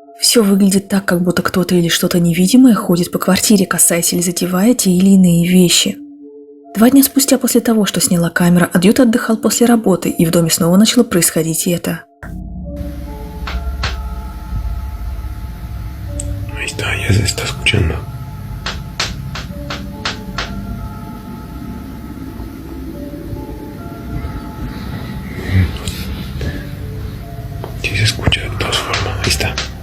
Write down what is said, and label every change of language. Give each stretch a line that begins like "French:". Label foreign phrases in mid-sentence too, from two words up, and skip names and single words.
Russian: все выглядит так, как будто кто-то или что-то невидимое ходит по квартире, касаясь или задевая те или иные вещи. 2 дня спустя после того, что сняла камера, Адьют отдыхал после работы, и в доме снова начало происходить это.
Spanish: Ahí está, ya se está escuchando. Sí se escucha de todas formas, ahí está.